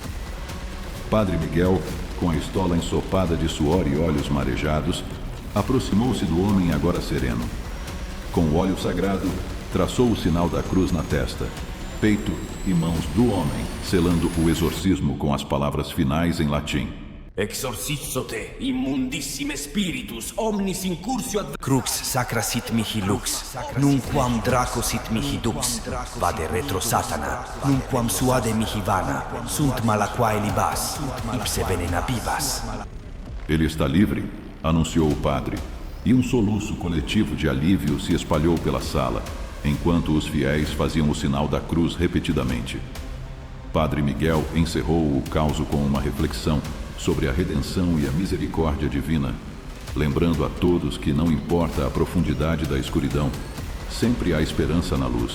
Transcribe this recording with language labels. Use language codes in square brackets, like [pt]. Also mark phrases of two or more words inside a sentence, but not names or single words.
[pt] Padre Miguel, com a estola ensopada de suor e olhos marejados, aproximou-se do homem agora sereno. Com o óleo sagrado, traçou o sinal da cruz na testa, peito e mãos do homem, selando o exorcismo com as palavras finais em latim. [la] Exorcisso te, immundissime spiritus, omnis incursio ad... Crux sacra sit mihi lux, nunquam draco sit mihi dux, vade retro Satana, nunquam suade mihi vana, sunt malaquae libas, ipse venena vivas. [pt] Ele está livre, anunciou o padre, e um soluço coletivo de alívio se espalhou pela sala. enquanto os fiéis faziam o sinal da cruz repetidamente. Padre Miguel encerrou o caos com uma reflexão sobre a redenção e a misericórdia divina, lembrando a todos que não importa a profundidade da escuridão, sempre há esperança na luz.